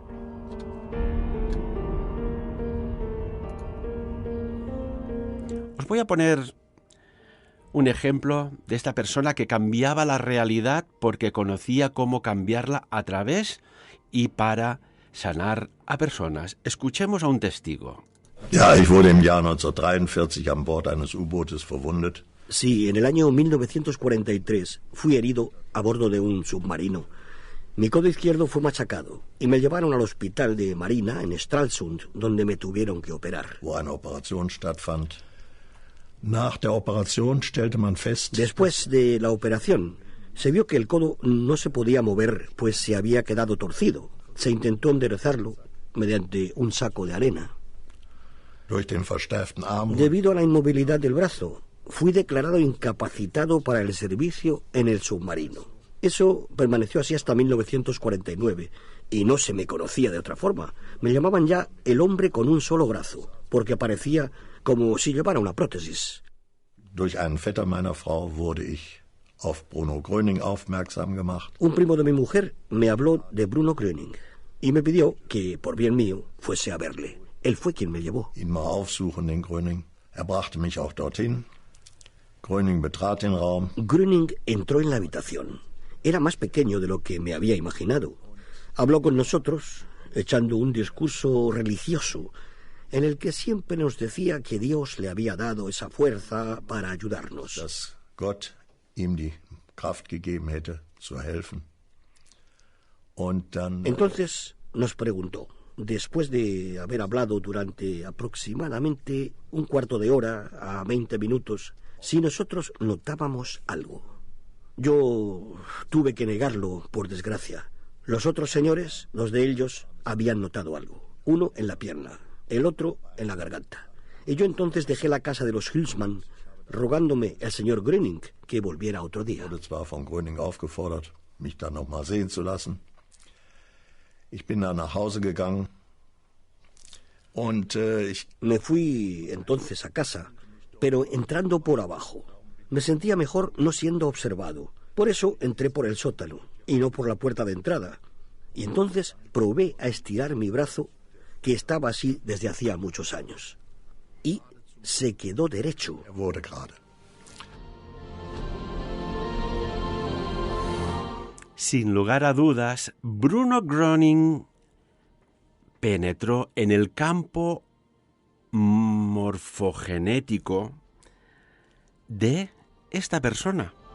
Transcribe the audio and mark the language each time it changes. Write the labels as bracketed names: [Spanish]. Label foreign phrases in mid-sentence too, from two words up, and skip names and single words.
[Spanish] Os voy a poner un ejemplo de esta persona que cambiaba la realidad porque conocía cómo cambiarla a través y para sanar a personas. Escuchemos a un testigo. [German] Ja, ich wurde im Jahr 1943 an Bord eines U-Bootes verwundet. [Spanish] Sí, en el año 1943 fui herido a bordo de un submarino. Mi codo izquierdo fue machacado y me llevaron al hospital de Marina en Stralsund, donde me tuvieron que operar. [German] Wo eine Operation stattfand. Nach der Operation stellte man fest... [Spanish] Después de la operación, se vio que el codo no se podía mover, pues se había quedado torcido. Se intentó enderezarlo mediante un saco de arena. [German] Durch den verstärkten Arm... [Spanish] Debido a la inmovilidad del brazo, fui declarado incapacitado para el servicio en el submarino. Eso permaneció así hasta 1949, y no se me conocía de otra forma. Me llamaban ya el hombre con un solo brazo, porque parecía como si llevara una prótesis. [German] Durch einen Vetter meiner Frau wurde ich auf Bruno Gröning aufmerksam gemacht. [Spanish] Un primo de mi mujer me habló de Bruno Gröning y me pidió que, por bien mío, fuese a verle. Él fue quien me llevó. [German] Ihn mal aufsuchen, den Gröning. Brachte mich auch dorthin. Gröning betrat den Raum. [Spanish] Gröning entró en la habitación. Era más pequeño de lo que me había imaginado. Habló con nosotros, echando un discurso religioso, en el que siempre nos decía que Dios le había dado esa fuerza para ayudarnos. [German] Dass Gott ihm die Kraft gegeben hätte, zu helfen. Und dann... [Spanish] Entonces nos preguntó, después de haber hablado durante aproximadamente un cuarto de hora a 20 minutos, si nosotros notábamos algo. Yo tuve que negarlo, por desgracia. Los otros señores, dos de ellos, habían notado algo. Uno en la pierna, el otro en la garganta. Y yo entonces dejé la casa de los Hülsmann, rogándome el señor Gröning que volviera otro día. [German] Ich wurde zwar von Gröning aufgefordert, mich dann noch mal sehen zu lassen. Ich bin dann nach Hause gegangen und [Spanish] Me fui entonces a casa, pero entrando por abajo. Me sentía mejor no siendo observado. Por eso entré por el sótano y no por la puerta de entrada. Y entonces probé a estirar mi brazo, que estaba así desde hacía muchos años. Y se quedó derecho. [German] wurde gerade. [Spanish] Sin lugar a dudas, Bruno Gröning penetró en el campo morfogenético de esta persona.